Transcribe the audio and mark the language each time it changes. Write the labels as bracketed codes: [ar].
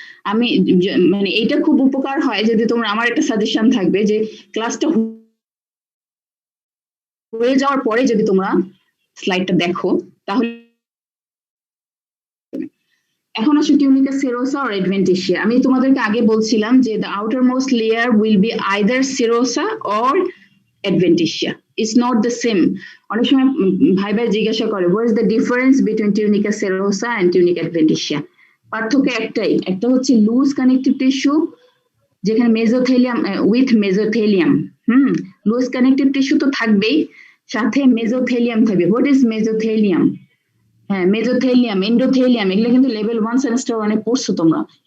[bn] আমি মানে এইটা খুব উপকার হয় যদি তোমরা, আমার একটা সাজেশন থাকবে যে ক্লাসটা হয়ে যাওয়ার পরে যদি তোমরা স্লাইডটা দেখো তাহলে। এখন আসলে টিউনিকা সেরোসা অর অ্যাডভেন্টিসিয়া। আমি তোমাদেরকে আগে বলছিলাম যে [en] the outermost layer will be either serosa or adventitia. It's not the same. [bn] অনেক সময় ভাই জিজ্ঞাসা করে [en] what is the difference between tunica serosa and tunica adventitia? [bn] পার্থক্য একটাই, একটা হচ্ছে লুজ কানেকটিভ টিস্যু যেখানে মেজোথেলিয়াম উইথ মেজোথেলিয়াম, লুজ কানেকটিভ টিস্যু তো থাকবেই, সাথে মেজোথেলিয়াম থাকবে। What is মেজোথেলিয়াম? হ্যাঁ, মেজোথেলিয়াম, এন্ডোথেলিয়াম, এগুলো কিন্তু লেভেল 1 সেমিস্টার 1 এ পড়ছো তোমরা।